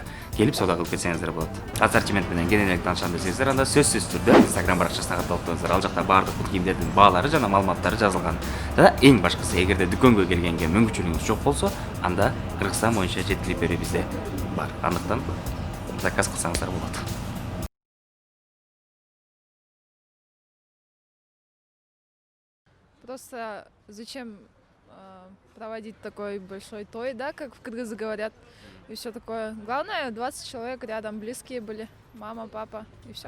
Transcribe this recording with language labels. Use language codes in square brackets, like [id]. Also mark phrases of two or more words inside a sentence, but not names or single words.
[ky] Келип соода кылып кетсеңиздер болот. Ассортимент менен кененирээк таанышам десеңиздер, анда сөзсүз түрдө Instagram баракчасына катталып туруңуздар. Ал жакта баардык бут кийимдердин баалары жана маалыматтары жазылган. Жана эң башкысы, эгерде дүкөнгө келгенге мүмкүнчүлүгүңүз жок болсо, анда Кыргызстан боюнча жеткирип берүү бизде бар. Андыктан заказ кылсаңыздар болот. [ru] Просто зачем проводить такой большой той, да, как в Кыргызы говорят, и все такое. Главное, 20 человек рядом, близкие были, мама, папа, и все.